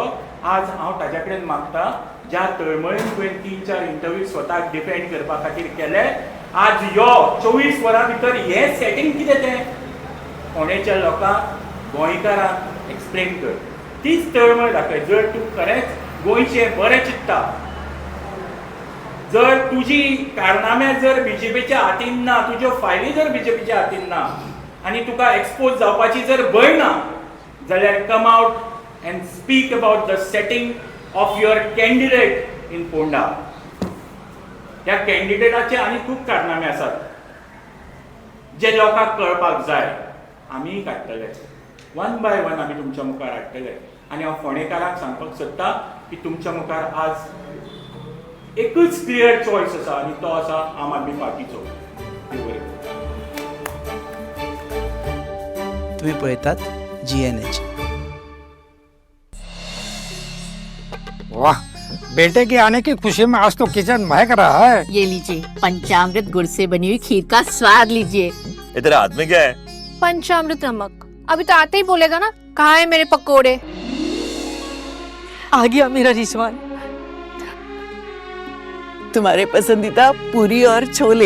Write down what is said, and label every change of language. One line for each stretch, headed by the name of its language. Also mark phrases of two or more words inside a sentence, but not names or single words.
Konkani: आज हांव ताचे कडेन मागतां, ज्या तळमळीन तुवें 3-4 इंटरव्यू स्वताक डिफेंड करपा खातीर केले, आज यो 24 वरां भितर हें सेटिंग कितें तें फोंडेच्या लोकांक, गोंयकारांक एक्सप्लेन कर. तीच तळमळ दाखय. जर तूं खरेंच गोंयचें बरें चिंत्ता, जर तुजी कारनामे जर BJPच्या हातीन ना, तुज्यो फायली जर BJPच्या हातीन ना, आनी तुका एक्सपोज जावपाची जर भंय ना, जाल्यार
English: come out and speak about the setting of your candidate in Ponda.
Konkani: ह्या कॅन्डिडेटाचे आनी खूब कारनामे आसात जे लोकांक कळपाक जाय. आमी काडटले, 1 by 1 आमी तुमच्या मुखार हाडटले. आनी हांव फोंडेकारांक सांगपाक सोदतां की तुमच्या मुखार आज एकूच
English: clear choice
Konkani: आसा, आनी तो आसा आम आदमी पार्टीचो. तुम्ही पळयतात GNH.
Hindi: वाह, बेटे के आने की खुशी में आज तो किचन महक रहा है। ये लीजिए पंचामृत गुड़ से बनी हुई खीर का स्वाद लीजिए। ये तेरे हाथ में क्या है? पंचामृत नमक। अभी तो आते ही बोलेगा ना, कहाँ है मेरे पकोड़े। आ गया मेरा रिजवान, तुम्हारे पसंदीदा पूरी और छोले।